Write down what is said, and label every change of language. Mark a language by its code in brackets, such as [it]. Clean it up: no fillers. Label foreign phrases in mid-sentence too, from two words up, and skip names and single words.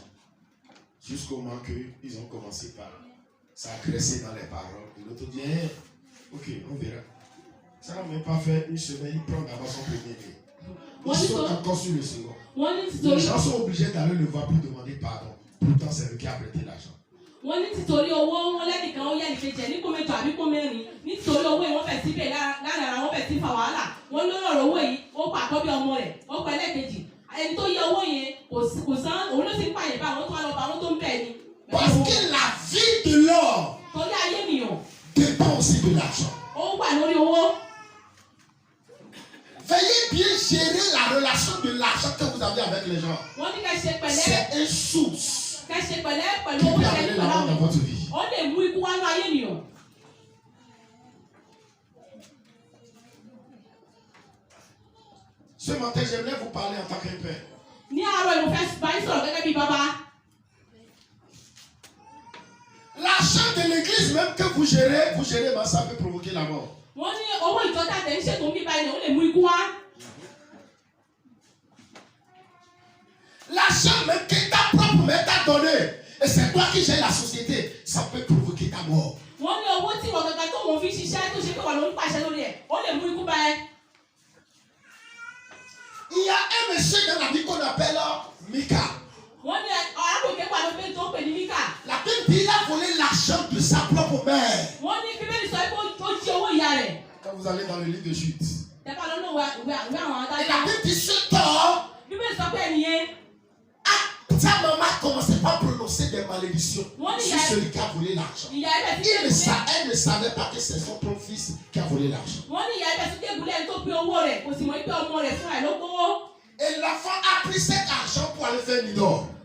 [fr] Jusqu'au moment qu'ils ont commencé par s'agresser dans les paroles. Et l'autre dit, ok, on verra. Ça n'a même pas fait une semaine, il prend d'abord son premier nez. Ils sont encore sur le second. Les gens sont obligés d'aller le voir pour demander pardon. Pourtant, c'est lui qui a prêté l'argent. [yo] Wọ́n ní títorí owó wọn lẹ́nìkan ó yẹ nìkejì ẹ̀ ní kó mẹ́jọ àbí kó mẹ́rin nítorí owó yìí wọ́n fẹ̀ sí bẹ́ẹ̀ lára ara wọn fẹ̀ sí fa wàhálà wọ́n lórí ọ̀rọ̀ owó yìí ó pa àkọ́bí ọmọ rẹ̀ ó pa ẹlẹ́kejì ẹni tó yẹ owó yẹn kò san òun ló ti ń pààyàn bá àwọn tó wà lọ bá àwọn tó ń bẹ̀ ni. [fr] Parce que la vie de l'homme [yo] torí ayé ènìyàn [fr] dépend aussi de l'argent. [yo] ó wà lórí owó. [fr] Veuillez bien gérer la relation de l'argent que vous avez avec les gens. [yo] Wọ́n ní ká ṣe pẹ̀lẹ́. [fr] C'est une source [yo] ká ṣe pẹ̀lẹ́ pẹ̀lú [fr] qui [yo] owó [fr] peut [yo] ṣe [fr] amener [yo] pẹ̀lú [fr] la mort dans [yo] àwọn. [fr] votre vie. [yo] Ó lè mú ikú wá ní ayé ènìyàn. [fr] Ce matin, j'aimerais vous parler en tant qu'un père. [yo] Ní àárọ̀ ìlú fẹ́ bá yín sọ̀rọ̀ gẹ́gẹ́ bí bàbá. [fr] L'argent de l'église même que vous gérez, ben, ça peut provoquer la mort. [yo] Wọ́n ní owó ìjọ tàbí ń ṣètò ń bí báyìí ó lè mú ikú wá. [fr] L'argent même que ta propre mère t'a donné, et c'est toi qui gères la société, ça peut provoquer ta mort. [yo] Wọ́n ní owó tí wọ́n gangan tó wọ́n fi ṣiṣẹ́ tó ṣe pé wọ́n ló ń pàṣẹ lórí ẹ̀ ó lè mú ikú bá ẹ. [fr] Il y a un monsieur dans la vie qu'on appelle Mika. [yo] Wọ́n ní arákùnrin wà ló pé tó ń pè ní Mika. [fr] La Bible dit qu'il a volé l'argent de sa propre mère. [yo] Wọ́n ní Bíbélì sọ pé ó jí owó ìyá rẹ̀. [fr] Quand vous allez dans le livre de Chute. [yo] Tẹ́pá lọ́nà ìwé àwọn [fr] Et la [yo] adájọ́. [fr] Bible dit ce temps [yo] Bíbélì sọ pé ẹnìyẹn [fr] a Sa maman commençait pas à prononcer des malédictions sur celui qui a volé l'argent. Elle ne savait pas que c'est son propre fils qui a volé l'argent. Et l'enfant a pris cet argent pour aller faire l'idole.